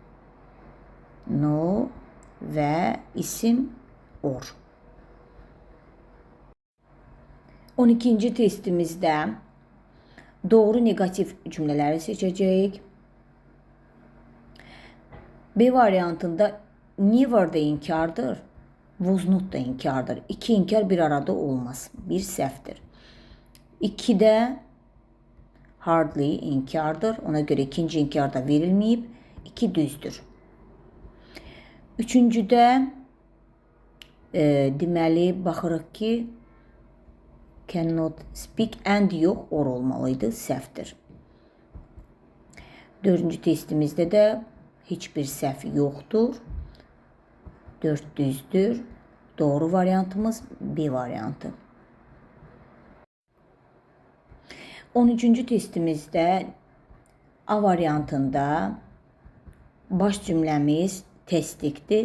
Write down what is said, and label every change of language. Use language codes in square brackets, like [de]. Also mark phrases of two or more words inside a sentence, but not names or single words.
[az] No və isim or. 12-ci testimizdə doğru negativ cümlələri seçəcəyik. B variantında never da inkardır, [en] was not [az] da inkardır. İki inkar bir arada olmaz. Bir səhvdir. 2-də hardly inkardır. Ona görə ikinci inkar da verilməyib. 2 düzdür. 3-cüdə deməli baxırıq ki, [en] cannot speak and [az] yox, or olmalıydı. Səhvdir. 4-cü testimizdə də heç bir səhv yoxdur. 4 düzdür. Doğru variantımız B variantı. 13-cü testimizdə A variantında baş cümləmiz təsdiqdir.